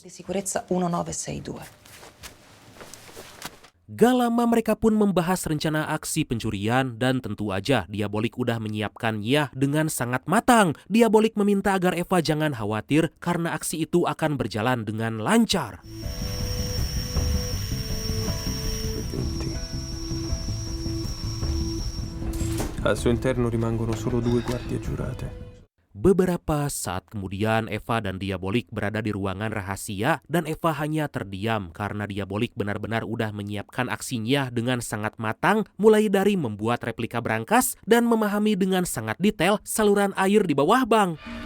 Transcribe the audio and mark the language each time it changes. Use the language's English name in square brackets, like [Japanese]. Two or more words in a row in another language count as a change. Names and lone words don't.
[Italian] Di sicurezza 1962. [Indonesian] Gak lama mereka pun membahas rencana aksi pencurian dan tentu aja Diabolik udah menyiapkannya dengan sangat matang. Diabolik meminta agar Eva jangan khawatir karena aksi itu akan berjalan dengan lancar. [Italian] Al suo interno rimangono solo 2 guardie giurate. [Indonesian] Beberapa saat kemudian Eva dan Diabolik berada di ruangan rahasia dan Eva hanya terdiam karena Diabolik benar-benar udah menyiapkan aksinya dengan sangat matang, mulai dari membuat replika berangkas dan memahami dengan sangat detail saluran air di bawah bank.